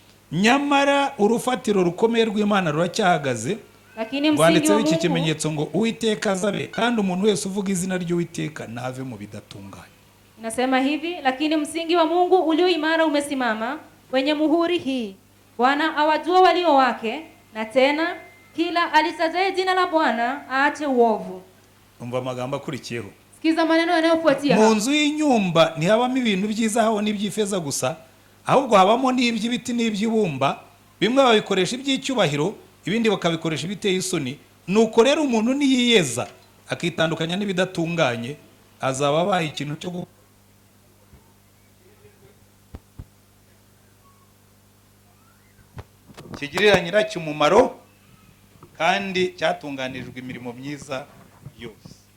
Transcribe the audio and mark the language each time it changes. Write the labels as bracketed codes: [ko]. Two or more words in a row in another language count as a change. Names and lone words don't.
[rw] nyamara urufatiro rukomeye rw'Imana ruracyahagaze. [sw] Lakini msingi wa [rw] iki [sw] Mungu [rw] kimenyetso ngo Uwiteka azabe kandi umuntu wese uvuga izina ry'Uwiteka nave mu bidatunganye. [sw] Nasema hivi, lakini msingi wa Mungu ulio imara umesimama wenye muhuri hii: Bwana awajua walio wake, na tena kila alitajaye jina la Bwana aache uovu. [rw] Umva amagambo akurikiyeho. [sw] Sikiza maneno yanayofuatia. [rw] Mu nzu y'inyumba ntihabamo ibintu by'izahabu n'iby'ifeza gusa, ahubwo habamo n'iby'ibiti n'iby'ibumba, bimwe babikoresha iby'icyubahiro, ibindi bakabikoresha ibiteye isoni. Nuko rero umuntu niyiyeza akitandukanya n'ibidatunganye, azaba abaye ikintu cyo kigirira nyiracyo umumaro kandi cyatunganirijwe imirimo myiza yose.